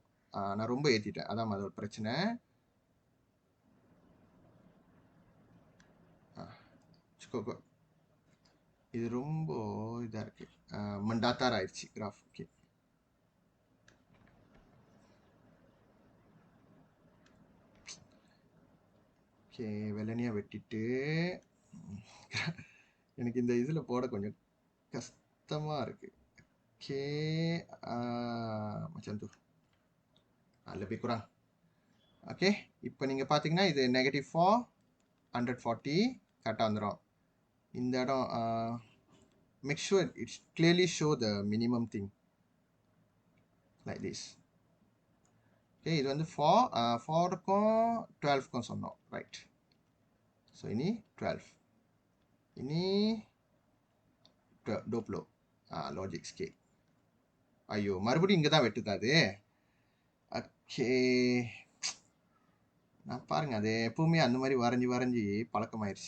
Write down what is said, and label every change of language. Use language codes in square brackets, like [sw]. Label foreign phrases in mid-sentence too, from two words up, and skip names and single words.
[ta] நான் ரொம்ப ஏற்றிட்டேன், அதான் அதோட பிரச்சனை. இது ரொம்ப இதாக இருக்கு, மண்டாத்தார் ஆயிடுச்சு கிராஃப். [en] okay okay [ta] வெள்ளனியாக வெட்டிட்டு எனக்கு இந்த இதில் போட கொஞ்சம் கஷ்டமாக இருக்குது. [ms] ஓகே macam tu lebih kurang. [ta] ஓகே இப்போ நீங்கள் பார்த்தீங்கன்னா இது -4 140 கரெக்டாக வந்துடும். இந்த இடம் [en] make sure it clearly show the minimum thing like this. [ta] ஓகே இது வந்து 4க்கும் 12க்கும் சொன்னோம், ரைட். ஸோ இனி 12, ini 20 [en] logic scale. [ta] ஐயோ மறுபடியும் இங்கே தான் வெட்டுதா அது. ஓகே நான் பாருங்க அது எப்பவுமே அந்த மாதிரி வரைஞ்சி பழக்கமாயிருச்சு.